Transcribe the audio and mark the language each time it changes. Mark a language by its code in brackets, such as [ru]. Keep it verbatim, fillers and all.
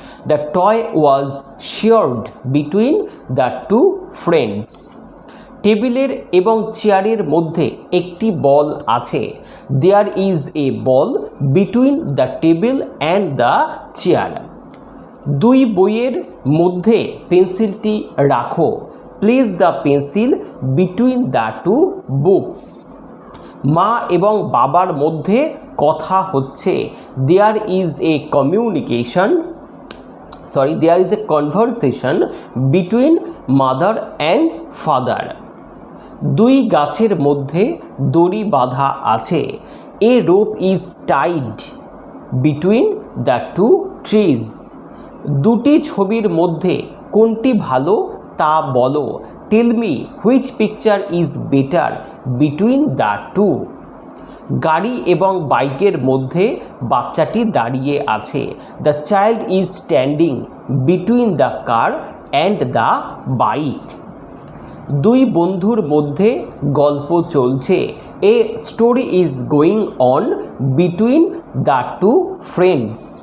[en] The toy was shared between the two friends. [bn] টেবিলের এবং চেয়ারের মধ্যে একটি বল আছে। [en] There is a ball between the table and the chair. [bn] দুই বইয়ের মধ্যে পেন্সিলটি রাখো। [en] Place the pencil between the two books. [bn] মা এবং বাবার মধ্যে কথা হচ্ছে। [en] There is a communication. Sorry, there is a conversation between mother and father. [bn] দুই গাছের মধ্যে দড়ি বাঁধা আছে। [en] A rope is tied between the two trees. [bn] দুটি ছবির মধ্যে কোনটি ভালো তা বলো। [en] Tell me which picture is better between the two. [bn] গাড়ি এবং বাইকের মধ্যে বাচ্চাটি দাঁড়িয়ে আছে। [en] The child is standing between the car and the bike. [bn] দুই বন্ধুর মধ্যে গল্প চলছে। [en] A story is going on between the two friends.